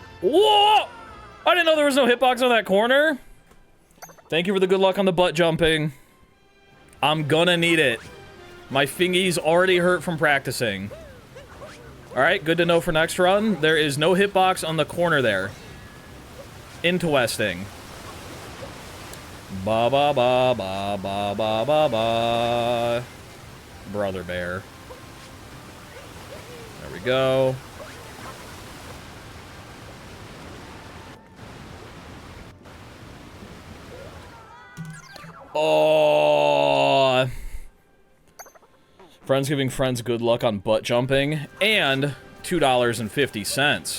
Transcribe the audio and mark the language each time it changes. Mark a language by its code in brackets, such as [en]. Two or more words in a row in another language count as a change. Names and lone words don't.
[en] I didn't know there was no hitbox on that corner. Thank you for the good luck on the butt jumping. I'm gonna need it. My fingies already hurt from practicing. Alright, good to know for next run. There is no hitbox on the corner there. Into Westing. Ba ba ba ba ba ba ba ba. Brother Bear. There we go. Oh, friends giving friends good luck on butt jumping and $2.50.